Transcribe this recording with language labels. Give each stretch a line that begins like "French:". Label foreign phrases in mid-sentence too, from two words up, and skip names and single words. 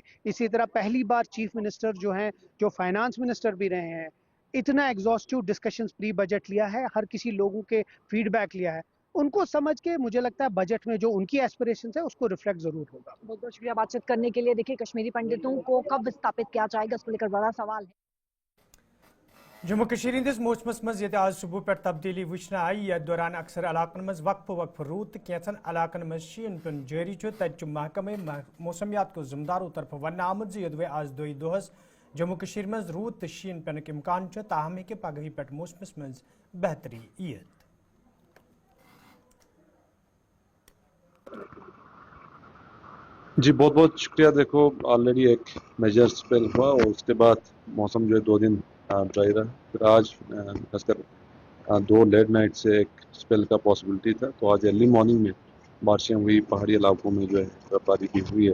Hindi: इसी तरह पहली बार
English: chief minister
Hindi: जो हैं, जो
English: finance minister
Hindi: भी रहे हैं, इतना
English: exhaustive discussions pre budget
Hindi: लिया है, हर किसी लोगों के फीडबैक लिया है, उनको समझ के मुझे लगता है बजट में जो उनकी एस्पिरेशंस है उसको रिफ्लेक्ट जरूर होगा। बहुत बहुत शुक्रिया बातचीत करने के लिए। देखिए, कश्मीरी पंडितों को कब विस्थापित किया जाएगा, उसको लेकर बड़ा सवाल है।
Kashmiri: जम्मू कश्मीर हंदिस मौसमस मज ये आज सुबह पे तब्दीली वुचन आई, यथ दौरान अक्सर इलाकन मज वक्फ रूद तो कैंसन इलाकन मज शीन पेन जारी तत महकमे मौसमियात को जिम्मेदारों तरफ वन आमद यदि आज दोई दोहस जम्मू कश्मीर मज रूद तो शीन पेन इम्कान ताहम हे पगही पे मौसमस मज बेहतरी यत।
Hindi: जी बहुत बहुत शुक्रिया। देखो, ऑलरेडी एक
English: major spell
Hindi: हुआ और उसके बाद मौसम जो है 2 दिन ड्राई रहा, फिर आज खासकर 2
English: late night
Hindi: से एक स्पेल का पॉसिबिलिटी था, तो आज
English: early morning
Hindi: में बारिशें हुई, पहाड़ी इलाकों में जो है बर्फबारी भी हुई है।